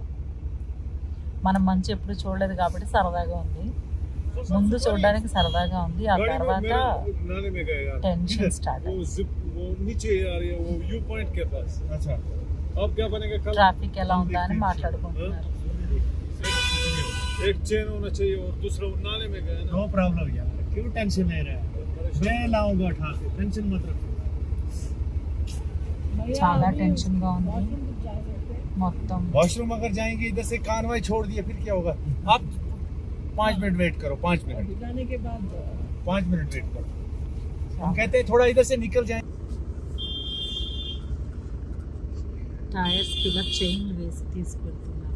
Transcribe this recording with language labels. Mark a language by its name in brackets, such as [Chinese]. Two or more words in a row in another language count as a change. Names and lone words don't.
[Telugu] మనం మంచు ఎప్పుడు చూడలేదు కాబట్టి సరదాగా ఉంది. ముందు చూడడానికి సరదాగా ఉంది. ఆ తర్వాత [English] tension start. [Telugu] ట్రాఫిక్ ఎలా ఉందా అని మాట్లాడుకుంటున్నారు. [Hindi] एक चेन होना चाहिए और दूसरा नाले में गया ना. [English] no problem [Hindi] यार, क्यों टेंशन ले रहा है? मैं लाऊंगा उठा के, टेंशन मत रखो. [Telugu] చాలా టెన్షన్ గా ఉంది మొత్తం. [Hindi] वॉशरूम अगर जाएंगे इधर से कानवाई छोड़ दिए फिर क्या होगा? आप 5 मिनट वेट करो. 5 मिनट जाने के बाद 5 मिनट वेट करो. हम कहते हैं थोड़ा इधर से निकल जाए. [Telugu] టైర్స్ కింద చైన్ వేసి తీసుకెళ్తున్నారు.